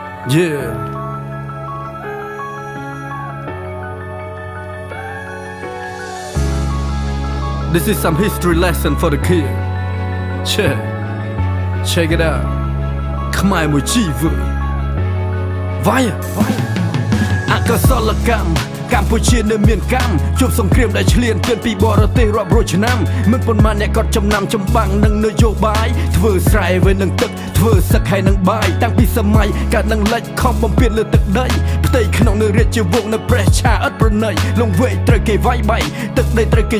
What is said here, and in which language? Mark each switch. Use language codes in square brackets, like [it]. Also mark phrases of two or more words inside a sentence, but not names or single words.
[en] Yeah. This is some history lesson for the kid. Check it out. Come on, my chief. [km] Vaya. អកុសលកម្មកម្ពុជានៅមានកម្មជួបសង្គ្រាមដែលឈ្លានពានពីបរទេសរាប់រយឆ្នាំមិនប៉ុន្មានអ្នកក៏ចំណាំចម្បាំងនឹងនយោបាយធ្វើស្រែវិញនឹងទឹកធ្វើសឹកហើយនឹងបាយតាំងពីសម័យកើតនឹងលិចខំបំពេញលើទឹកដីផ្ទៃក្នុងនៅរាជវង្សនៅព្រះឆាឥតប្រណីលងវែកត្រូវគេវាយបៃទឹកដីត្រូវគេ